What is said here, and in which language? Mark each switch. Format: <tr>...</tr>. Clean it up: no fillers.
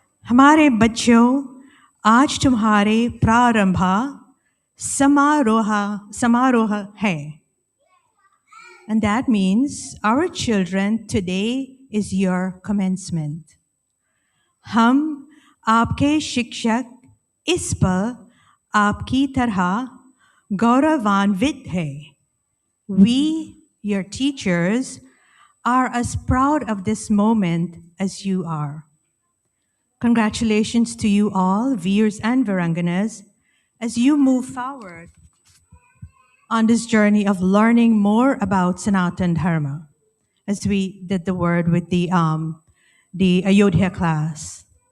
<hi>हमारे बच्चों आज तुम्हारे प्रारंभा समारोह है.</hi> <en>And that means our children, today is your commencement.</en> <hi>हम आपके शिक्षक इस पर आपकी तरह गौरवान्वित हैं.</hi> <en>We, your teachers, are as proud of this moment as you are. Congratulations to you all, Veers and Viranganas, as you move forward on this journey of learning more about Sanatan Dharma, as we did the word with the Ayodhya class.</en>